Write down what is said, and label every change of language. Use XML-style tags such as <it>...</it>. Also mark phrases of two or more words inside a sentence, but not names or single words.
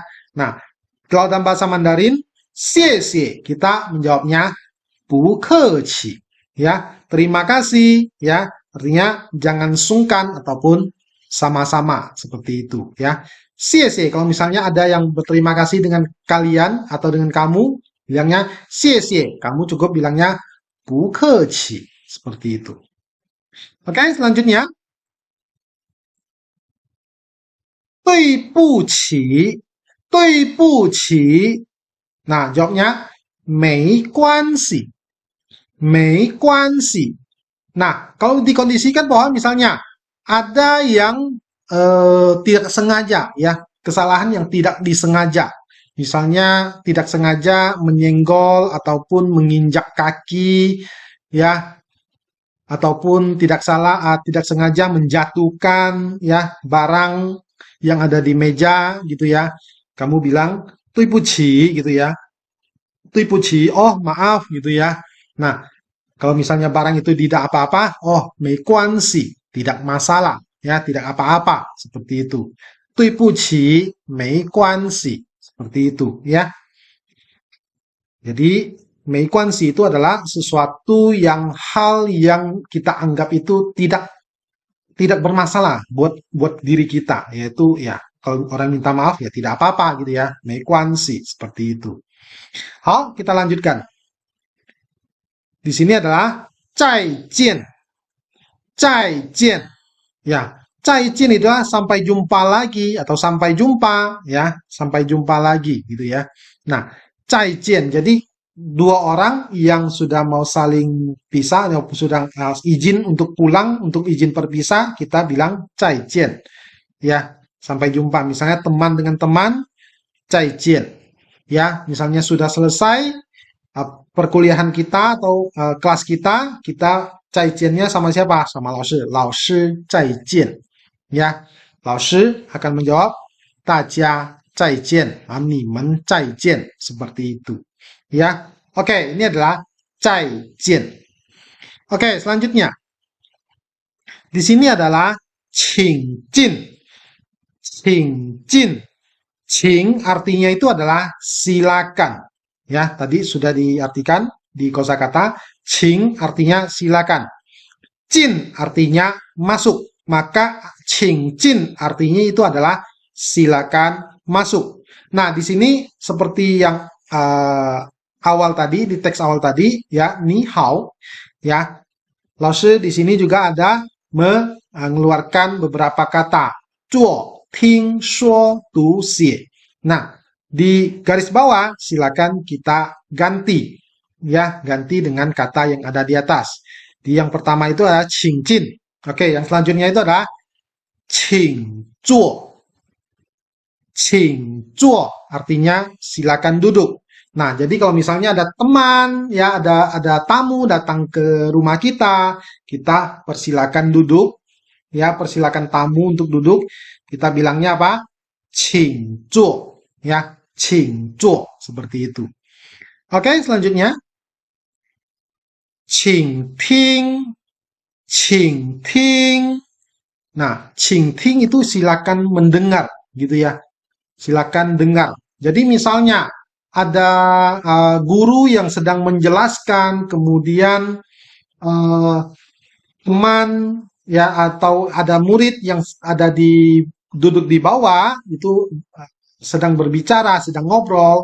<id>Nah, kalau dalam bahasa Mandarin, xie xie, kita menjawabnya</id> <zh>不客气</zh> <id>ya, terima kasih ya, artinya jangan sungkan ataupun sama-sama seperti itu ya. Xie xie, kalau misalnya ada yang berterima kasih dengan kalian atau dengan kamu, bilangnya xie xie, kamu cukup bilangnya</id> <zh>不客气</zh> <id>seperti itu. Oke, selanjutnya</id> <zh>对不起，对不起.</zh> <id>Nah, jawabnya</id> <zh>没关系，没关系.</zh> <id>Nah, kalau dikondisikan bahwa misalnya ada yang tidak sengaja ya, kesalahan yang tidak disengaja. Misalnya tidak sengaja menyenggol ataupun menginjak kaki ya, ataupun tidak sengaja menjatuhkan ya barang yang ada di meja gitu ya. Kamu bilang 对不起 gitu ya.</id> <zh>对不起,</zh> <id>oh maaf gitu ya. Nah, kalau misalnya barang itu tidak apa-apa,</id> <zh>oh 没关系,</zh> <id>tidak masalah ya, tidak apa-apa seperti itu.</id> <zh>对不起没关系</zh> <id>seperti itu ya. Jadi 没关系 itu adalah sesuatu hal yang kita anggap itu tidak bermasalah buat diri kita, yaitu ya kalau orang minta maaf ya tidak apa-apa gitu ya, 没关系 seperti itu. Hao, kita lanjutkan. Di sini adalah</id> <zh>再见, 再见.</zh> <id>Ya, 再见 itu adalah sampai jumpa lagi atau sampai jumpa ya, sampai jumpa lagi gitu ya. Nah,</id> <zh>再见.</zh> <id>Jadi dua orang yang sudah mau saling pisah, atau sudah izin untuk pulang, untuk izin berpisah, kita bilang 再见. Ya, sampai jumpa. Misalnya teman dengan teman,</id> <zh>再见.</zh> <id>Ya, misalnya sudah selesai perkuliahan kita atau kelas kita, kita 再见 nya sama siapa?</id> <zh>Sama 老师. 老师再见. Ya, 老师</zh> <id>akan menjawab</id> <zh>大家再见, 你们再见,</zh> <id>seperti itu. Ya, oke, ini adalah 再见. Oke, selanjutnya. Di sini adalah</id> <zh>请进. 请进.</zh> <id>请 artinya itu adalah silakan. Ya, tadi sudah diartikan di kosakata. 请 artinya silakan. 进 artinya masuk. Maka</id> <zh>请进</zh> <id>artinya itu adalah silakan masuk. Nah, di sini seperti yang awal tadi, di teks awal tadi, ya,</id> <zh>你好,</zh> <id>ya. 老师 di sini juga ada mengeluarkan beberapa kata.</id> <zh>做, 听, 说, 读, 写.</zh> <id>Nah, di garis bawah silakan kita ganti. Ya, ganti dengan kata yang ada di atas. Di yang pertama itu adalah</id> <zh>请进.</zh> <id>Oke, yang selanjutnya itu adalah</id> <zh>请坐. 请坐</zh> <id>artinya silakan duduk. Nah, jadi kalau misalnya ada teman, ya ada tamu datang ke rumah kita persilakan duduk, ya persilakan tamu untuk duduk. Kita bilangnya apa?</id> <zh>请坐,</zh> <id>ya,</id> <zh>请坐</zh> <id>seperti itu. Oke, selanjutnya</id> <zh>请听 请听.</zh> <id>Nah, qingting itu silakan mendengar, gitu ya. Silakan dengar. Jadi misalnya ada guru yang sedang menjelaskan, kemudian eh, teman ya atau ada murid yang ada di duduk di bawah itu sedang berbicara, sedang ngobrol.</id>